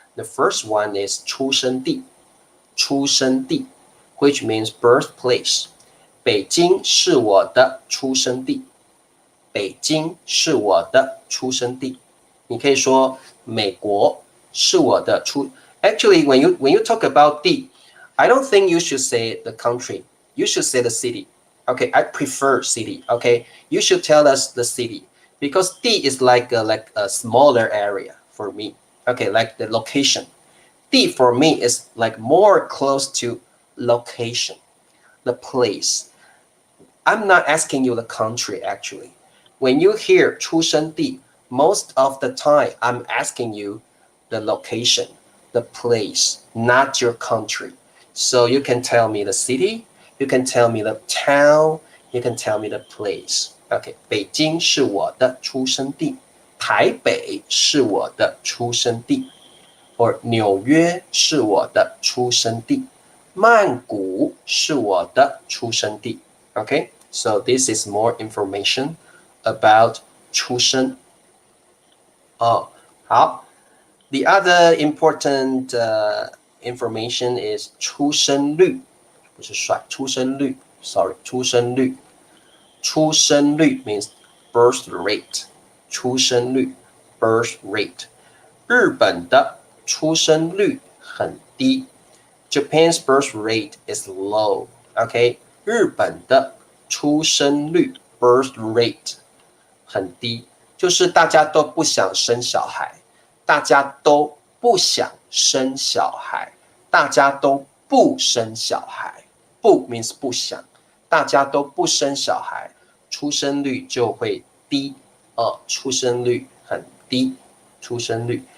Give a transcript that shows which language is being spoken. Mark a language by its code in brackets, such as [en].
[en] The first one is [zh] 出生地，出生地 [en] ，which means birthplace。 [zh] 北京是我的出生地，北京是我的出生地。你可以说美国是我的出。 [en] Actually, when you talk about 地 I don't think you should say the country. You should say the city. Okay, I prefer city. Okay, you should tell us the city because D is like a smaller area for me. Okay, like the location. D for me is like more close to location, the place. I'm not asking you the country actually. When you hear 出生地, most of the time I'm asking you the location, the place, not your country. So you can tell me the city, you can tell me the town, you can tell me the place. [zh] Okay, 北京是我的出生地，台北是我的出生地，或纽约是我的出生地，曼谷是我的出生地。 [en] Okay, so this is more information about 出生。 [zh] 好。 [en] The other important information is 出生率， [zh] 不是帅， [en] 出生率 ，sorry， 出生率。出生率 means birth rate， 出生率 birth rate。 [zh] 日本的出生率很低 ， [en] Japan's birth rate is low。 [zh] OK， 日本的出生率 birth rate 很低，就是大家都不想生小孩。大家都不想生小孩，大家都不生小孩，不 means 不想，大家都不生小孩，出生率就会低，出生率很低，出生率。